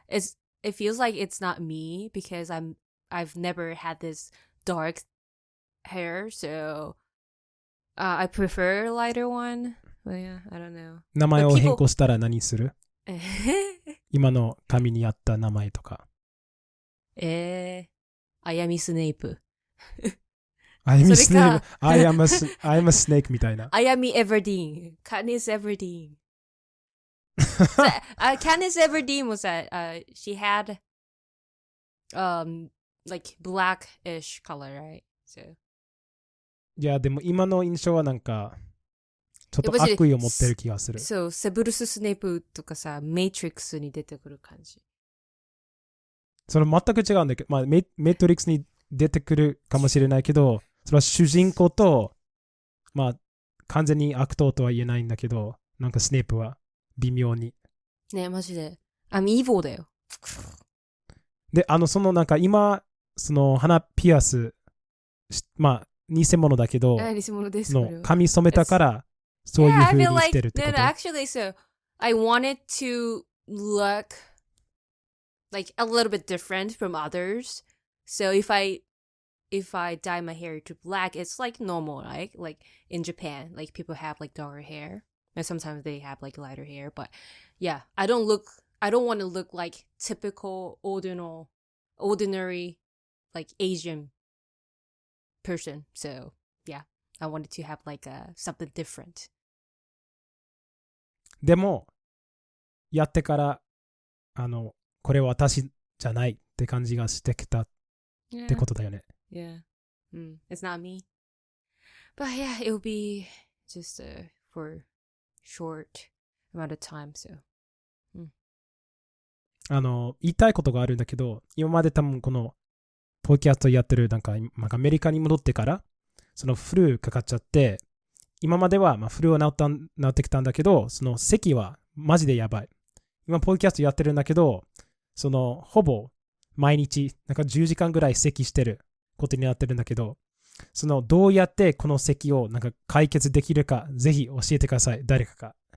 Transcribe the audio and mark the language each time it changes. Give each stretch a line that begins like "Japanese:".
English: It feels like it's not me because I've never had this dark hair, so I prefer a lighter one. But yeah, I don't know.
Japanese: 名前を変更したら何する？今の髪に合った名前とか。あやみスネイプ。
English: I am a snake みたいな。
Japanese: あやみエヴァディーン。カニスエヴァディーン。
English: カニスエヴァディーンもさ、she had like blackish color, right? So.
Japanese: いや、でも今の印象はなんか、ちょっと悪意を持ってる気がする。そう、セブルス・スネープとかさ、メイトリックスに出てくる感じ。それ全く違うんだけど、まあ、メトリックスに出てくるかもしれないけど、それは主人公と、まあ、完全に悪党とは言えないんだけど、なんかスネープは微妙に。ねえ、マジで。イーボーだよ。で、そのなんか今、その鼻ピアス、まあ、偽物だけど、偽物です。の髪染めたから、そういう風にしてるってこと。
English: No, actually, so I wanted to look like a little bit different from others. So if I dye my hair to black, it's like normal, right? Like in Japan, like people have like darker hair, and sometimes they have like lighter hair. But yeah, I don't want to look like typical ordinary like Asian person. So yeah, I wanted to have like something different.
Japanese: でもやってからこれは私じゃないって感じがしてきたってことだよね。
English: Yeah. It's not me. But yeah, it will be just for short amount of time, so.
Japanese: 言いたいことがあるんだけど、今まで多分このポッドキャストやってるなんかアメリカに戻ってからそのフルかかっちゃって、今まではフルは治ってきたんだけど、その咳はマジでやばい。今ポッドキャストやってるんだけど、そのほぼ毎日なんか10時間ぐらい咳してることになってるんだけど、そのどうやってこの咳をなんか解決できるかぜひ教えてください、誰かが。